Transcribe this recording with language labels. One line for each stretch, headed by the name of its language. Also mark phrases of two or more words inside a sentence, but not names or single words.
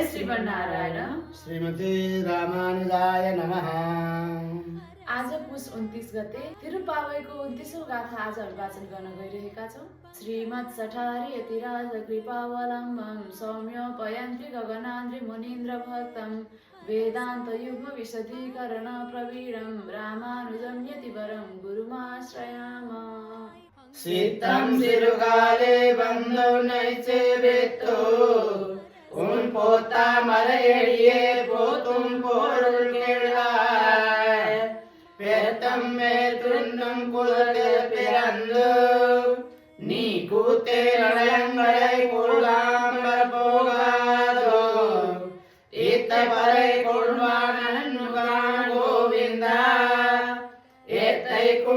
Sanskrit: श्रीमन्नारायण श्रीमती रामानुजाय नमः।
Nepali: आज पुस 29 गते तिरुपावईको 29औं गाथा आज वाचन गर्न गइरहेका छौं।
Sanskrit: श्रीमत् सठारी यतिराज कृपावलम्बं सौम्योपयन्ति गगनान्द्रि मुनीन्द्र भक्तं वेदान्त युग्म विशदीकरण प्रवीणं रामानुजं यतिवरं गुरुमाश्रयामः।
Tamil: சித்தம் சிறுகாலே வந்துனை சேவித்தோ உன் போத்தா மலையடியே போத்தும் பொருள் கேளாய் பேத்தம் மேற்கொண்டும் குலத்தில் பிறந்து நீ கூத்தே நலங்களை கொள்ளாமல் போகாதோ இத்த பறை கொள்வான் கோவிந்தா ஏத்தை